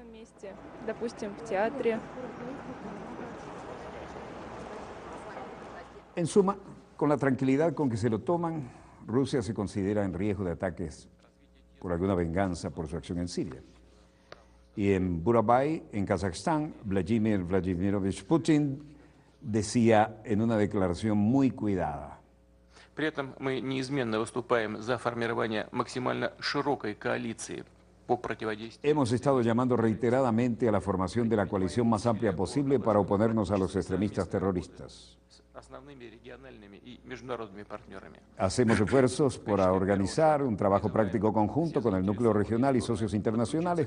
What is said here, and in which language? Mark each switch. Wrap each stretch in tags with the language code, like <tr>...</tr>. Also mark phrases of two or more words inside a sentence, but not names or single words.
<es>En suma, con la tranquilidad con que se lo toman, Rusia se considera en riesgo de ataques por alguna venganza por su acción en Siria. Y en Burabay, en Kazajstán, Vladimir Vladimirovich Putin decía en una declaración muy cuidada:</es> <ru>При этом мы неизменно выступаем за формирование максимально широкой коалиции по противодействию.</ru> <es>hemos estado llamando reiteradamente a la formación de la coalición más amplia posible para oponernos a los extremistas terroristas. Hacemos esfuerzos para organizar un trabajo práctico conjunto con el núcleo regional y socios internacionales.</es>